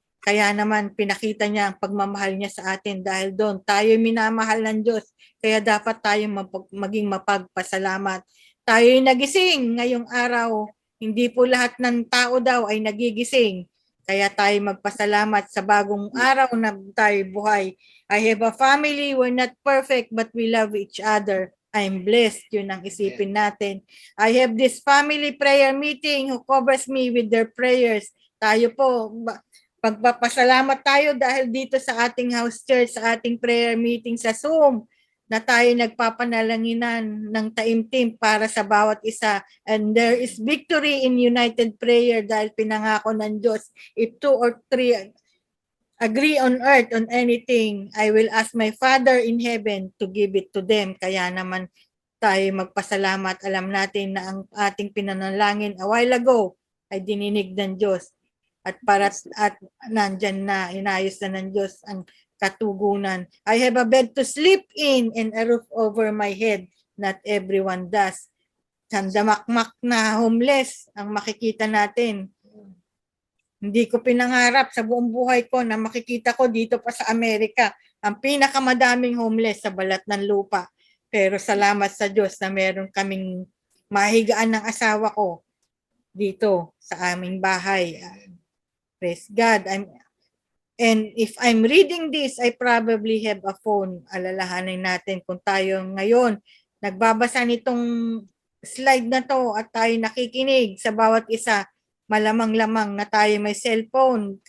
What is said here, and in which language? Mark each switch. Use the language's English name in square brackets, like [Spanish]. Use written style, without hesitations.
[Filipino] Kaya naman pinakita niya ang pagmamahal niya sa atin dahil doon tayo'y minamahal ng Diyos. Kaya dapat tayo maging mapagpasalamat. Tayo'y nagising ngayong araw. Hindi po lahat ng tao daw ay nagigising. Kaya tayo magpasalamat sa bagong araw na tayo buhay. [English] I have a family, we're not perfect but we love each other. I'm blessed, [Filipino] yun ang isipin natin. [English] I have this family prayer meeting who covers me with their prayers. [Filipino] Tayo po, pagpapasalamat tayo dahil dito sa ating house church, sa ating prayer meeting sa Zoom, na tayo nagpapanalanginan ng taimtim para sa bawat isa. [English] And there is victory in united prayer [Filipino] dahil pinangako ng Diyos, [English] if 2 or 3 agree on earth on anything, I will ask my Father in heaven to give it to them. [Filipino] Kaya naman tayo magpasalamat. Alam natin na ang ating pinanalangin [English] a while ago [Filipino] ay dininig ng Diyos. At nandyan na, inayos na ng Diyos ang katugunan. [English] I have a bed to sleep in and a roof over my head. Not everyone does. [Filipino] Sandamakmak na homeless ang makikita natin. Hindi ko pinangarap sa buong buhay ko na makikita ko dito pa sa Amerika ang pinakamadaming homeless sa balat ng lupa. Pero salamat sa Diyos na meron kaming mahigaan ng asawa ko dito sa aming bahay. [English] Praise God. And if I'm reading this, I probably have a phone. [Filipino] Alalahanin natin kung tayo ngayon nagbabasa nitong slide na to at tayo nakikinig sa bawat isa, malamang-lamang na tayo may cellphone.